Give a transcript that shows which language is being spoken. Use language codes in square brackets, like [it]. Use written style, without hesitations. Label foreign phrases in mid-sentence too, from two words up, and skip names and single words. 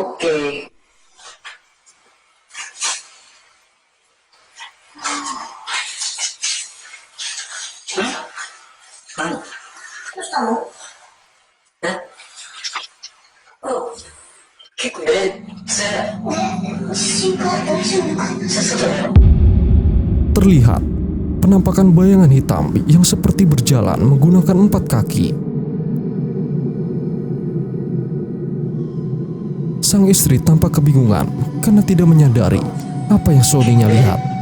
[ja] オッケー。何どうしたの？え結構揺れ強い。ね、心配大丈夫か？そうだよ。 [id] Terlihat penampakan bayangan hitam yang seperti berjalan menggunakan 4 kaki. Sang istri tampak kebingungan karena tidak menyadari apa yang suaminya lihat.